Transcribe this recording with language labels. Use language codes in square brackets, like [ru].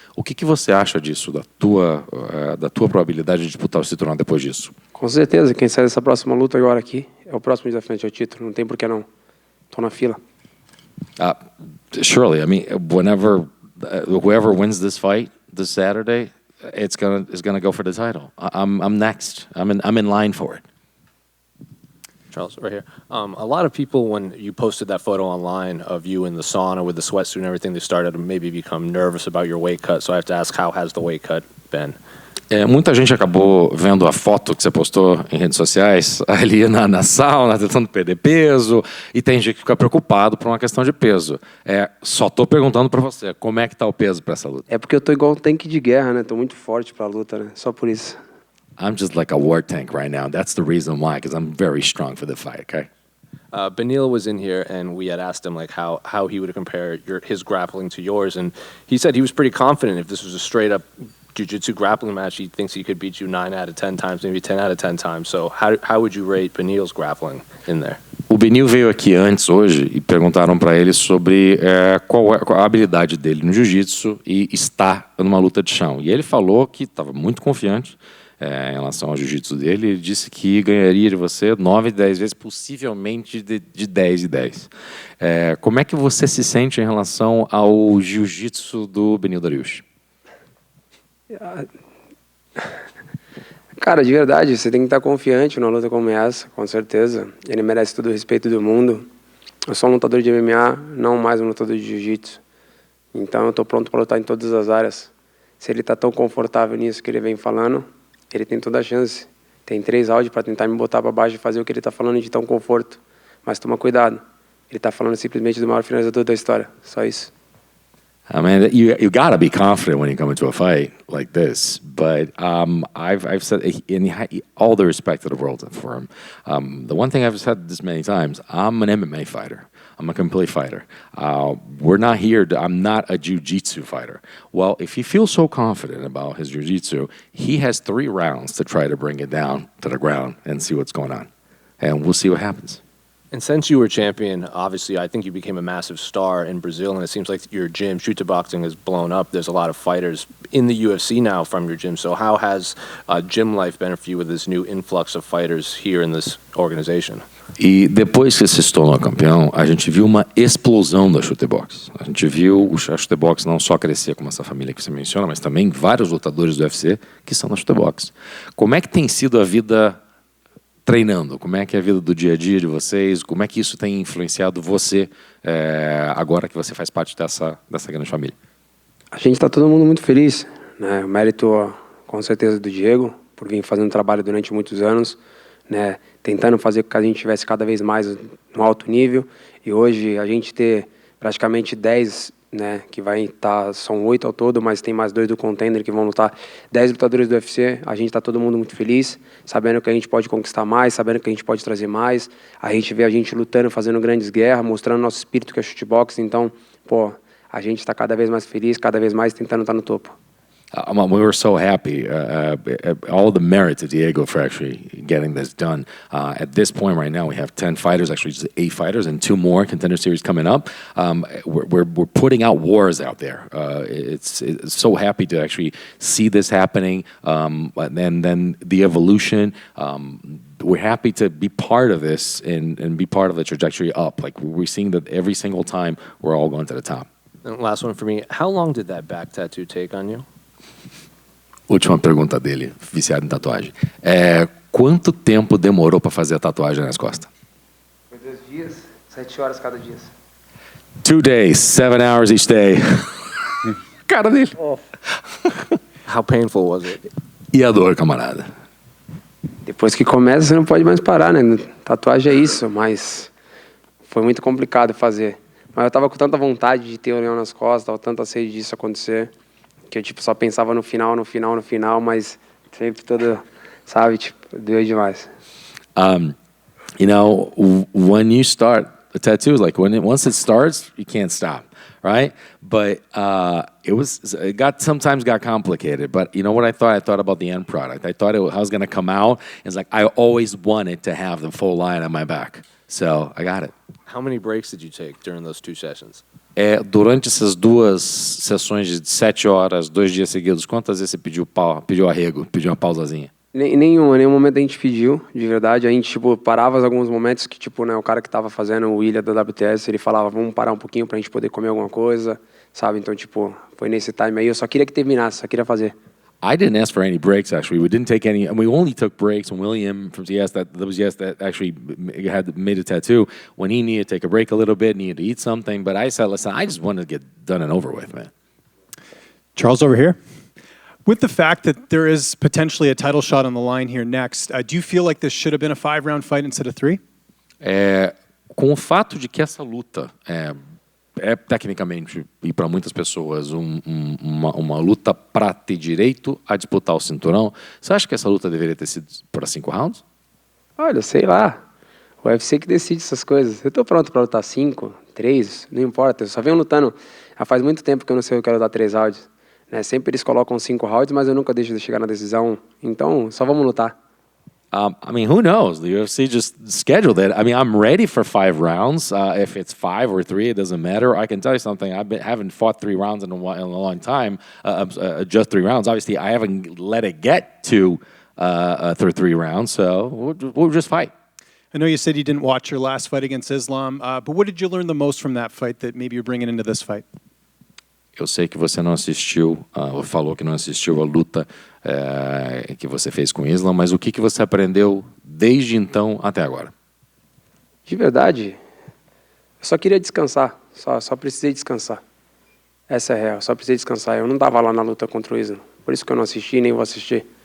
[pt] O que você acha disso, da tua probabilidade de disputar o cinturão depois disso? Com certeza, quem sai dessa próxima luta agora aqui é o próximo desafiante ao título, não tem por que não. Estou na fila. [en] Surely, I mean, whoever wins this fight this Saturday, is gonna go for the title. I'm next. I'm in line for it. Charles, right here. A lot of people, when you posted that photo online of you in the sauna with the sweatsuit and everything, they started to maybe become nervous about your weight cut. So I have to ask, how has the weight cut been? [pt] Muita gente acabou vendo a foto que você postou em redes sociais ali na sauna, tentando perder peso, e tem gente que fica preocupado por uma questão de peso. Só tô perguntando para você, como é que tá o peso para essa luta? É porque eu tô igual um tanque de guerra, né? Tô muito forte pra luta, né? Só por isso. [en] I'm just like a war tank right now. That's the reason why, because I'm very strong for the fight, okay? Beneil was in here, and we had asked him like how he would compare his grappling to yours, and he said he was pretty confident if this was a straight up jiu-jitsu grappling match, he thinks he could beat you 9 out of 10 times, maybe 10 out of 10 times. So how would you rate Beneil's grappling in there? [pt] O Beneil veio aqui antes hoje e perguntaram para ele sobre qual a habilidade dele no jiu-jitsu e estar numa luta de chão. E ele falou que estava muito confiante em relação ao jiu-jitsu dele. Ele disse que ganharia de você 9, 10 vezes, possivelmente de 10 e 10. Como é que você se sente em relação ao jiu-jitsu do Beneil Dariush? Cara, de verdade, você tem que estar confiante numa luta como essa, com certeza. Ele merece todo o respeito do mundo. Eu sou um lutador de MMA, não mais um lutador de jiu-jitsu. Então eu estou pronto para lutar em todas as áreas. Se ele está tão confortável nisso que ele vem falando, ele tem toda a chance. Tem 3 áudios para tentar me botar para baixo e fazer o que ele está falando de tão conforto. Mas toma cuidado. Ele está falando simplesmente do maior finalizador da história. Só isso. [en] I mean, you gotta be confident when you come into a fight like this. But I've said, in all the respect to the world for him, the one thing I've said this many times: I'm an MMA fighter. I'm a complete fighter. We're not here. I'm not a jiu-jitsu fighter. Well, if he feels so confident about his jiu-jitsu, he has 3 rounds to try to bring it down to the ground and see what's going on, and we'll see what happens. And since you were champion, obviously, I think you became a massive star in Brazil, and it seems like your gym, Shooter Boxing, has blown up. There's a lot of fighters in the UFC now from your gym. So how has gym life been for you with this new influx of fighters here in this organization? [pt] E depois que se tornou campeão, a gente viu uma explosão da Shooter Box. A gente viu a Shooter Box não só crescer como essa família que você menciona, mas também vários lutadores do UFC que estão na Shooter Box. Como é que tem sido a vida treinando? Como é que é a vida do dia a dia de vocês? Como é que isso tem influenciado você agora que você faz parte dessa grande família? A gente está todo mundo muito feliz, né? O mérito, com certeza, do Diego, por vir fazendo trabalho durante muitos anos, né? Tentando fazer com que a gente estivesse cada vez mais no alto nível. E hoje a gente ter praticamente 10, né, que vai estar, são 8 ao todo, mas tem mais 2 do contender que vão lutar, 10 lutadores do UFC. A gente está todo mundo muito feliz, sabendo que a gente pode conquistar mais, sabendo que a gente pode trazer mais. A gente vê a gente lutando, fazendo grandes guerras, mostrando nosso espírito que é shootbox. Então, a gente está cada vez mais feliz, cada vez mais tentando estar no topo. [en] We were so happy, all the merit to Diego for actually getting this done. At this point right now, we have 10 fighters, actually just 8 fighters, and 2 more contender series coming up. We're putting out wars out there. It's so happy to actually see this happening, and then the evolution. We're happy to be part of this and be part of the trajectory up. Like we're seeing that every single time we're all going to the top. And last one for me, how long did that back tattoo take on you? [pt] Última pergunta dele, viciado em tatuagem. Quanto tempo demorou para fazer a tatuagem nas costas? Foi 2 dias, 7 horas cada dia. [en] 2 days, 7 hours each day. [pt] Cara dele. [en] How painful was it? [pt] E a dor, camarada? Depois que começa, você não pode mais parar, né? Tatuagem é isso, mas foi muito complicado fazer. Mas eu tava com tanta vontade de ter o leão nas costas, tava tanta sede disso acontecer, que eu só pensava no final, mas sempre todo, sabe, doeu demais. [en] You know, when you start A tattoo is like once it starts, you can't stop, right? But sometimes got complicated. But you know what I thought? I thought about the end product. I thought I was going to come out. It's like I always wanted to have the full line on my back. So I got it. How many breaks did you take during those 2 sessions? [pt] Durante essas 2 sessões de 7 horas, 2 dias seguidos, quantas vezes você pediu arrego, pediu uma pausazinha? Nenhum momento a gente pediu, de verdade. A gente, tipo, parava alguns momentos que, tipo, né, o cara que tava fazendo o William da WTS, ele falava, vamos parar um pouquinho pra gente poder comer alguma coisa, sabe? Então, tipo, foi nesse time aí. Eu só queria que terminasse, só queria fazer. [en] I didn't ask for any breaks, actually. We didn't take any, and we only took breaks when William from TS, that actually had made a tattoo, when he needed to take a break a little bit, needed to eat something. But I said, listen, I just wanted to get done and over with, man. Charles, over here. With the fact that there is potentially a title shot on the line here next, do you feel like this should have been a 5-round fight instead of 3? [pt] Com o fato de que essa luta é tecnicamente, e para muitas pessoas, uma luta para ter direito a disputar o cinturão, você acha que essa luta deveria ter sido para 5 rounds? Olha, sei lá. O UFC que decide essas coisas. Eu tô pronto pra lutar 5, 3, não importa. Eu só venho lutando. Já faz muito tempo que eu não sei se eu quero lutar 3 rounds. Né? Sempre eles colocam 5 rounds, mas eu nunca deixo de chegar na decisão. Então, só vamos lutar. [en] I mean, who knows? The UFC just scheduled it. I mean, I'm ready for 5 rounds. If it's 5 or 3, it doesn't matter. I can tell you something. Haven't fought 3 rounds in a long time. Just 3 rounds. Obviously, I haven't let it get to 3 rounds. So we'll just fight. I know you said you didn't watch your last fight against Islam, but what did you learn the most from that fight that maybe you're bringing into this fight? [pt] Eu sei que você não assistiu, falou que não assistiu a luta que você fez com o Islam, mas o que você aprendeu desde então até agora? De verdade, eu só queria descansar. Só precisei descansar. Essa é a real, só precisei descansar. Eu não estava lá na luta contra o Islam, por isso que eu não assisti nem vou assistir.